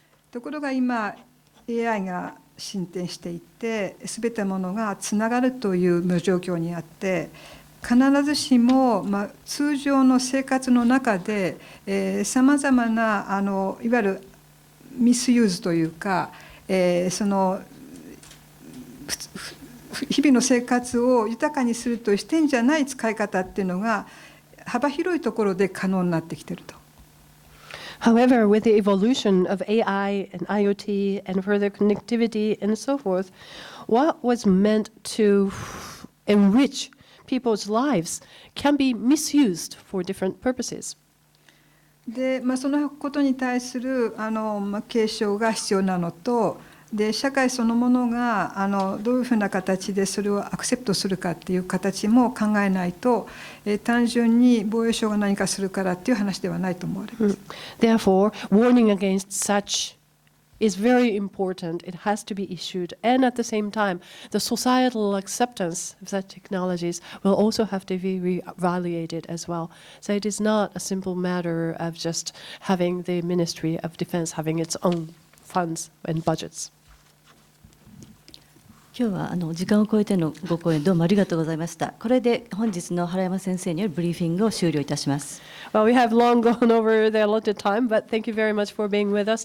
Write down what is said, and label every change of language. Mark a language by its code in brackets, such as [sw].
[ja] ところが今 AI が進展していて、すべてのものがつながるという状況にあって、必ずしも、通常の生活の中でさまざまないわゆるミスユーズというか、その日々の生活を豊かにするという視点じゃない使い方っていうのが幅広いところで可能になってきていると。 [en] However, with the evolution of AI and IoT and further connectivity and so forth, what was meant to enrich people's lives can be misused for different purposes. [ja] で、そのことに対する警鐘が必要なのと、で社会そのものがどういうふうな形でそれをアクセプトするかっていう形も考えないと、単純に防衛省が何かするからっていう話ではないと思われます。 [en] Therefore, warning against such is very important. It has to be issued, and at the same time, the societal acceptance of such technologies will also have to be evaluated as well. So it is not a simple matter of just having the Ministry of Defense having its own funds and budgets. [ja] 今日は時間を超えてのご講演どうもありがとうございました。これで本日の原山先生によるブリーフィングを終了いたします。 [en] Well, we have long gone over the allotted time, but thank you very much for being with us today.